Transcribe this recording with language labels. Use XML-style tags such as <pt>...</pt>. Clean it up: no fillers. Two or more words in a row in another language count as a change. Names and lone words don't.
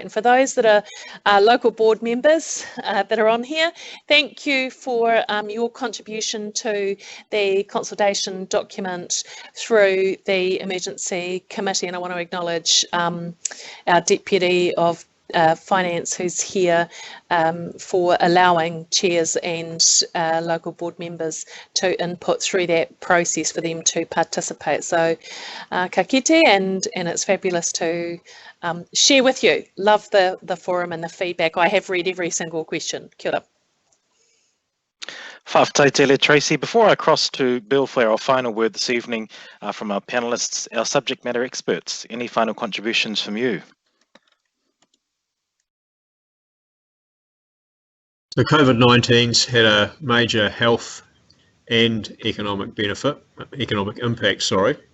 <en>And for those that are local board members that are on here, thank you for your contribution to the consultation document through the emergency committee. And I want to acknowledge our Deputy of Finance who's here for allowing chairs and local board members to input through that process for them to participate.</en> <mi>So ka kite,</mi> <en>and it's fabulous to share with you. Love the forum and the feedback. I have read every single question.</en> <mi>Kia ora. Whawhataitele, Tracy.</mi> <en>Before I cross to Bill for our final word this evening from our panellists, our subject matter experts, any final contributions from you? So COVID-19's had a major health and economic impact, sorry.</en>